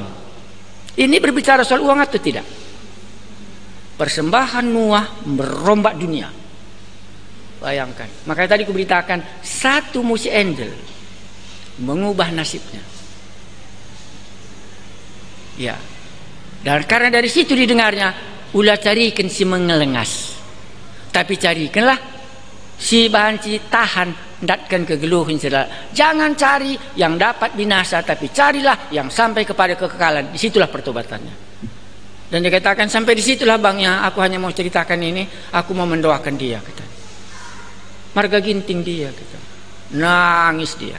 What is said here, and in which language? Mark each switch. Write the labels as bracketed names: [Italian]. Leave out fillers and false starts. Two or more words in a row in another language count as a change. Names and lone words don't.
[Indonesian] Ini berbicara soal uang atau tidak? Persembahan Nuh merombak dunia. Bayangkan. Makanya tadi kuberitakan satu musi angel mengubah nasibnya. Ya. Dan karena dari situ didengarnya, [Batak Karo] ulah carikan si mengelengas, tapi carikanlah si banci tahan, datkan kegeluhan sedal. [Indonesian] Jangan cari yang dapat binasa, tapi carilah yang sampai kepada kekekalan. Disitulah pertobatannya. Dan dikatakan sampai disitulah bangnya, aku hanya mau ceritakan ini, aku mau mendoakan dia, kata. Marga ginting dia, kata. Nangis dia.